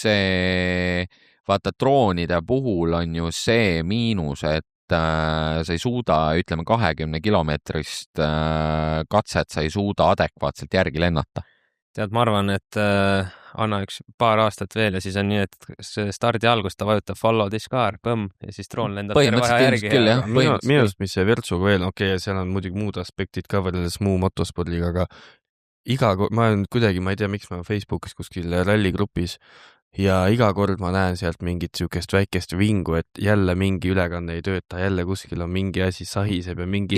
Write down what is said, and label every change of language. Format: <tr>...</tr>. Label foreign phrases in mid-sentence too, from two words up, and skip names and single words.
<et>Vaata, droonide puhul on ju see miinus, et sa ei suuda, ütleme 20 kilomeetrist katset, sa ei suuda adekvaatselt järgi lennata. Tead, ma arvan, et anna üks paar aastat veel ja siis on nii, et stardi algus ta vajutab</et> <en>follow this car,</en> <et>põmm, ja siis droon lendab terve aja järgi. Minu arust, mis see Virtsuga veel, seal on muidugi muud aspektid ka võrreldes muu motospordiga, aga ma olen kuidagi, ma ei tea, miks ma Facebookis kuskil ralligrupis ja iga kord ma näen sealt mingit sükest väikest vingu, et jälle mingi ülekanne ei tööta, jälle kuskil on mingi asi sahiseb ja mingi</et>